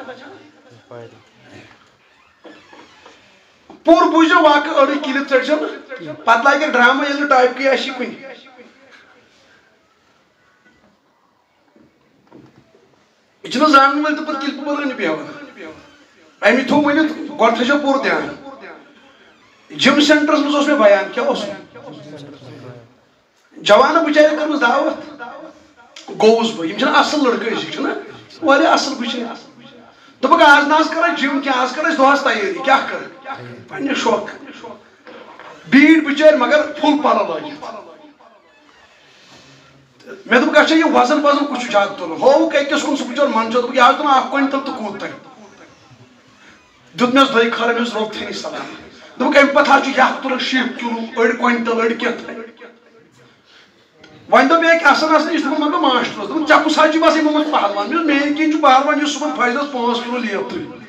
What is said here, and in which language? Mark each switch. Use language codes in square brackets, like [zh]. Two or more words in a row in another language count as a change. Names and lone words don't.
[ks] پوٗرٕ بوٗزِو واقعہٕ أڑٕے کِلِپ ژٔٹۍزیو نہٕ پتہٕ لاگہِ ڈراما ییٚلہِ نہٕ ٹاپِکٕے آسہِ کُنہِ یہِ چھِنہٕ زانن وٲلۍ تہٕ پتہٕ کِلپہٕ بناونہِ بیٚہوان امی تھوٚو ؤنِتھ گۄڈٕ تھٲیزیو پوٗرٕ دیان جم سینٹرس منٛز اوس مےٚ بیان کیٛاہ اوس جوانو بِچارٮ۪ن کٔرمٕژ دعوت گوس بہ یم چھن اصل لڑکہ ازک چھنا واریاہ اصل بچن دپک آز نہ کر جم کی آز کر دہس تیاری کیا کر پنہ شوق بیڑ بچار مگر فل پلو لٲگِتھ مے دپ اچھا [ur] یہ وزن کچھ زیادہ [ks] تلن ہووُکھ أکِس کُن سُہ بچور منٛزٕ دوٚپُکھ یہِ حظ تُل 1 کوینٹل تہٕ کوٗت تۄہہِ دیُت مےٚ دۄیہِ خٲر أمِس رۄب تھٲینی سلام دوٚپُکھ اَمہِ پتہٕ حظ چھُ یَتھ تُلُن 70 کِلوٗ أڑۍ کوینٹل أڑۍ کینٛہہ وۄنۍ دوٚپ مےٚ أکۍ اَسان اَسان یہِ چھُ دوٚپُن مطلب ماشٹر اوس دوٚپُن ژےٚ کُس حظ چھُ باسان یِمو منٛز پہلوان مےٚ دوٚپ میٛٲنۍ کِنۍ چھُ پہلوان یُس صُبحن فجرس 5 کِلوٗ لیپ تُلہِ